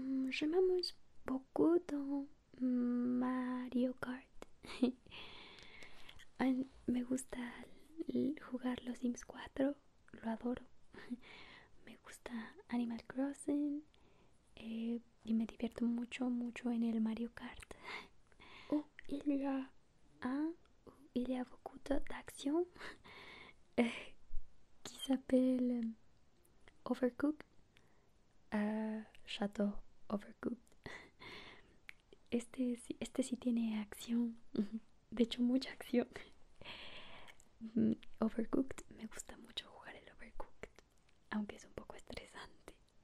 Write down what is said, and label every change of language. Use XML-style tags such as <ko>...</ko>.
<fr>Je m'amuse beaucoup dans Mario Kart.</fr> <es>Me gusta jugar los Sims 4, lo adoro. Me gusta Animal Crossing y me divierto mucho en el Mario Kart.</es> <fr>Il y a beaucoup d'action qui s'appelle Overcooked. J'adore Overcooked.</fr> <es>Este sí tiene acción. de hecho mucha acción. Overcooked, me gusta mucho jugar el Overcooked, aunque es un poco estresante.</es>